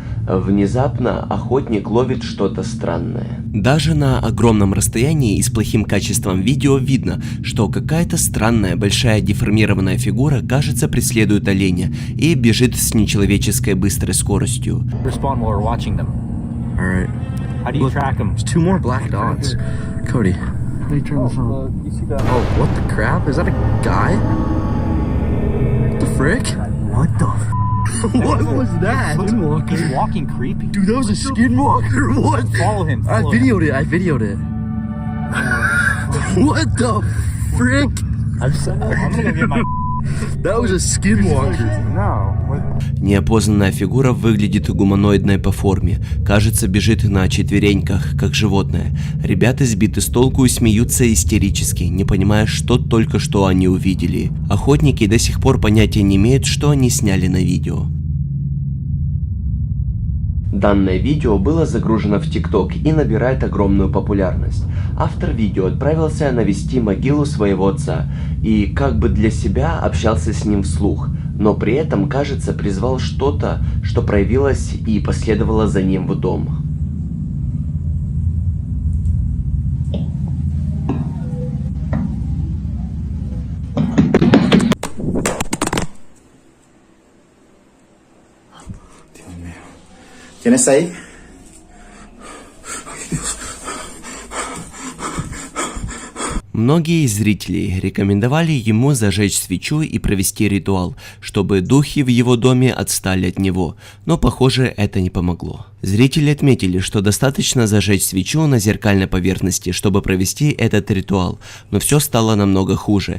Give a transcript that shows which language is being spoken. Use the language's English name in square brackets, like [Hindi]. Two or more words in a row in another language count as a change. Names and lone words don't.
[Russian] Внезапно охотник ловит что-то странное. Даже на огромном расстоянии и с плохим качеством видео видно, что какая-то странная большая деформированная фигура, кажется, преследует оленя и бежит с нечеловеческой быстрой скоростью. [English] Cody. How do you turn this on? Oh, what the crap? Is that a guy? What the frick? What the f? What was that? Skinwalker. He's walking creepy. Dude, that was a skinwalker. What? Follow him. I videoed it. What the frick? I'm gonna go get my That was a skinwalker. [Russian] Неопознанная фигура выглядит гуманоидной по форме. Кажется, бежит на четвереньках, как животное. Ребята сбиты с толку и смеются истерически, не понимая, что только что они увидели. Охотники до сих пор понятия не имеют, что они сняли на видео. Данное видео было загружено в TikTok и набирает огромную популярность. Автор видео отправился навести могилу своего отца и как бы для себя общался с ним вслух, но при этом, кажется, призвал что-то, что проявилось и последовало за ним в дом. [Spanish] ¿Quién está ahí? [Russian] Многие из зрителей рекомендовали ему зажечь свечу и провести ритуал, чтобы духи в его доме отстали от него, но похоже, это не помогло. Зрители отметили, что достаточно зажечь свечу на зеркальной поверхности, чтобы провести этот ритуал, но все стало намного хуже.